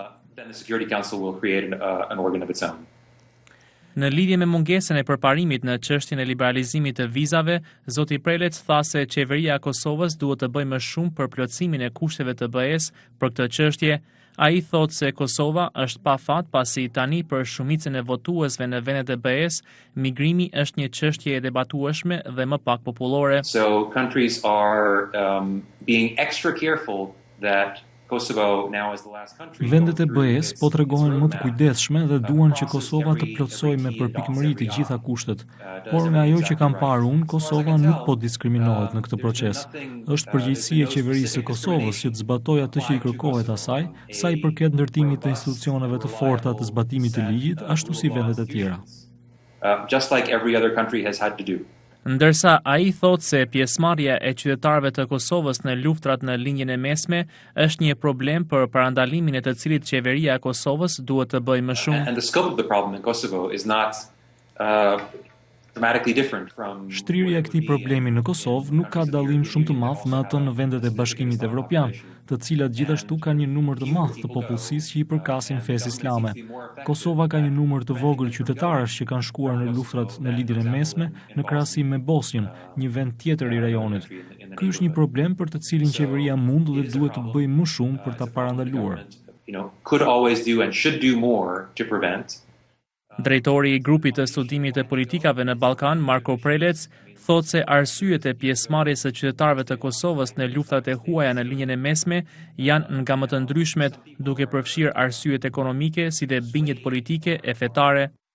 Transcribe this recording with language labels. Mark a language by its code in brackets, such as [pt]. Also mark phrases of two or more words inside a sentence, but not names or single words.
[sq] Në lidhje me mungesën e përparimit në çështjen e liberalizimit të vizave, zoti Prelec tha se qeveria e Kosovës duhet të bëjë më shumë për plotësimin e kushteve të BE-s për këtë çështje. Ai thot se Kosova është pa fat pasi tani për shumicën e votuesve në vendet e BE-s, migrimi është një çështje e debatueshme dhe më pak popullore. [en] So countries are being extra careful that Kosovo now is the last country. [sq] Vendet e BE-s po tregojnë më të kujdesshme dhe duan që Kosova të plotësojë me përpikmëri të gjitha kushtet. Por me ajo që kam parë unë, Kosova nuk po diskriminohet në këtë proces. Është përgjegjësia e qeverisë së Kosovës që të zbatojë atë që i kërkohet asaj, sa i përket ndërtimit të institucioneve të forta të zbatimit të ligjit, ashtu si vendet e tjera. [en] Just like every other country has had to do. [sq] Ndërsa ai thot se pjesëmarrja e qytetarëve të Kosovës në luftrat në linjën e mesme është një problem për parandalimin e të cilit qeveria e Kosovës duhet të bëjë më shumë. [en] And the scope of the problem in Kosovo is not dramatically different from [sq] Shtrirja e këtij problemi në Kosovë nuk ka dallim shumë të madh me atë në vendet e Bashkimit Evropian, të cilat gjithashtu kanë një numër të madh të popullsisë që i përkasin fesë islame. Kosova ka një numër të vogël qytetarësh që kanë shkuar në luftrat në lidhjen e mesme në krahasim me Bosnjën, një vend tjetër i rajonit. Ky është një problem për të cilin qeveria mund dhe duhet të bëjë më shumë për ta parandaluar. [en] Could always do and should do more to prevent. [sq] Drejtori i grupit të studimit të politikave në Ballkan, Marko Prelec, thot se arsyet e pjesëmarrjes së qytetarëve të Kosovës në luftrat e huaja në linjën e mesme janë nga më të ndryshmet, duke përfshirë arsyet ekonomike si dhe bindjet politike e fetare.